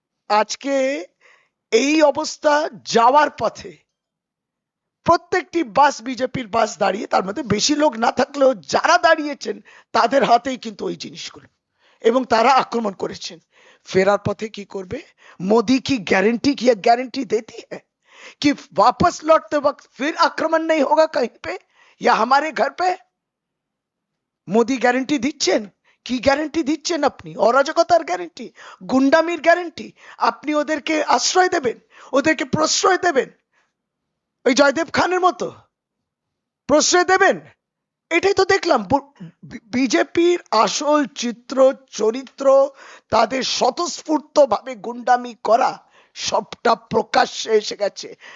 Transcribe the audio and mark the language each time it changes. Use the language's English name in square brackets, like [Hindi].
[Bangla] আজকে এই অবস্থা যাওয়ার পথে প্রত্যেকটি বাস, বিজেপির বাস দাঁড়িয়ে, তার মধ্যে বেশি লোক না থাকলেও যারা দাঁড়িয়েছেন তাদের হাতেই কিন্তু ওই জিনিসগুলো, এবং তারা আক্রমণ করেছেন। ফেরার পথে কি করবে? [Hindi] मोदी की गारंटी देती है कि वापस लौटते वक्त फिर आक्रमण नहीं होगा कहीं पे या हमारे घर पे? [Bangla] মোদি গ্যারেন্টি দিচ্ছেন? কি গ্যারেন্টি দিচ্ছেন আপনি? অরাজকতার গ্যারেন্টি, গুন্ডামির গ্যারেন্টি। আপনি ওদেরকে আশ্রয় দেবেন, ওদেরকে প্রশ্রয় দেবেন, ওই জয়দেব খানের মতো প্রশ্রয় দেবেন? এটাই তো দেখলাম। বিজেপির আসল চিত্র, চরিত্র, তাদের স্বতঃস্ফূর্ত ভাবে গুন্ডামি করা সবটা প্রকাশ্যে এসে গেছে।